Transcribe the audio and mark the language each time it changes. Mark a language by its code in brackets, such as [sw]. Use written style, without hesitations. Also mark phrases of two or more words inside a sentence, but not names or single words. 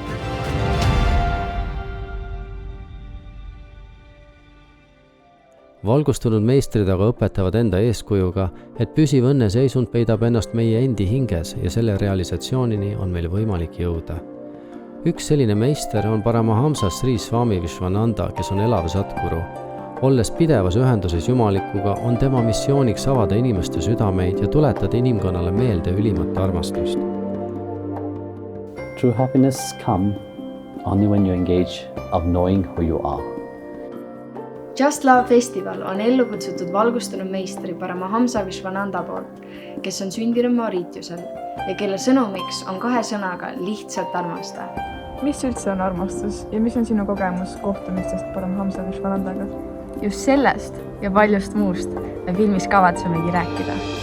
[et] Valgustunud meistrid aga õpetavad enda eeskujuga, et püsiv õnneseisund peidab ennast meie endi hinges ja selle realisatsioonini on meil võimalik jõuda. Üks selline meister on Paramahamsa Sri Swami Vishwananda, kes on elav satguru. Olles pidevas ühenduses Jumalikuga, on tema missiooniks avada inimeste südameid ja tuletada inimkonnale meelde ülimat armastust. [en] True happiness comes only when you engage of knowing who you are. [et] Just Love Festival on ellu kutsutud valgustunud meistri Paramahamsa Vishwananda poolt, kes on sündinud Mauritiusel ja kelle sõnumiks on 2 sõnaga lihtsalt armasta. Mis üldse on armastus ja mis on sinu kogemus kohtumistest Paramahamsa Vishwanandaga? Just sellest ja paljust muust me filmis kavatsemegi rääkida.